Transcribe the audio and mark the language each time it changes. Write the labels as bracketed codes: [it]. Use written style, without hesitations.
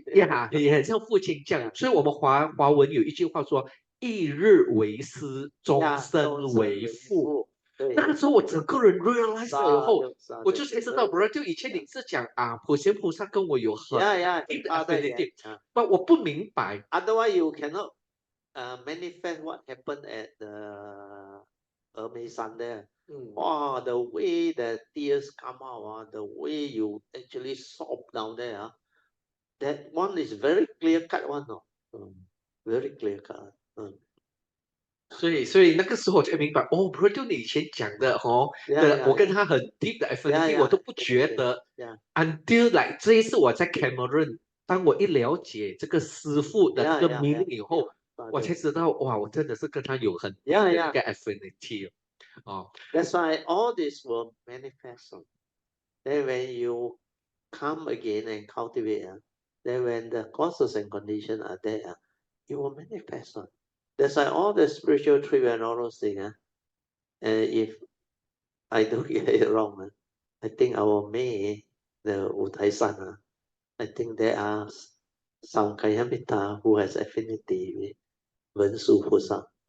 [zh] 也很像父亲这样，所以我们华文有一句话说：一日为师，终身为父。那个时候我整个人 realize 了以后，我就才知道，不然就以前你是讲普贤菩萨跟我有很 deep 的 affinity， 但我不明白。 [en] Otherwise you cannot manifest what happened at the Homage there. Wow, the way the tears come out, the way you actually sob down there, that one is very clear cut one, very clear cut. [zh] 所以那个时候我才明白不是就你以前讲的我跟他很 deep 的 affinity， 我都不觉得， [en] until like [zh] 这一次我在 Cameron， 当我一了解这个师父的这个 meaning 以后，我才知道哇，我真的是跟他有很 deep 的一个 affinity。 [en] That's why all this will manifest. Then when you come again and cultivate, then when the causes and conditions are there, it will manifest. That's why all the spiritual trip and all those things, if I don't get it wrong, I think our May, the Utaisan, I think there are some Kayamita who has affinity with Vensu Pusa.